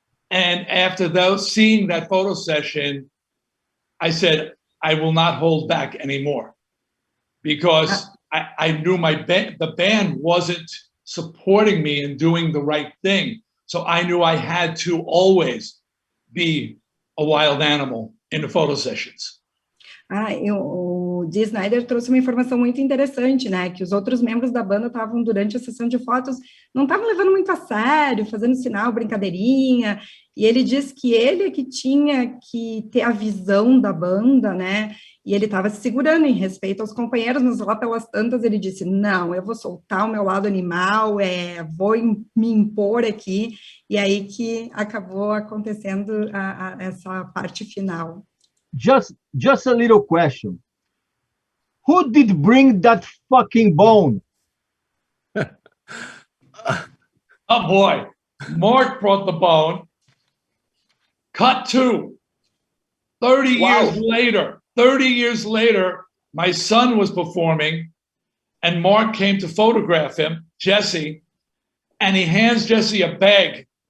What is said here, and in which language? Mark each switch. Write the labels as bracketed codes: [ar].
[en] And after seeing that photo session, I said, I will not hold back anymore because I knew the band wasn't supporting me in doing the right thing. So I knew I had to always be a wild animal in the photo sessions. [pt] O Dee Snider trouxe uma informação muito interessante, né, que os outros membros da banda estavam, durante a sessão de fotos, não estavam levando muito a sério, fazendo sinal, brincadeirinha, e ele disse que ele é que tinha que ter a visão da banda, né, e ele estava se segurando em respeito aos companheiros, mas lá pelas tantas ele disse, não, eu vou soltar o meu lado animal, vou me impor aqui, e aí que acabou acontecendo essa parte final. [en] Just a little question. Who did bring that fucking bone? Oh boy, Mark brought the bone. Cut to 30 years later, my son was performing and Mark came to photograph him, Jesse, and he hands Jesse a bag.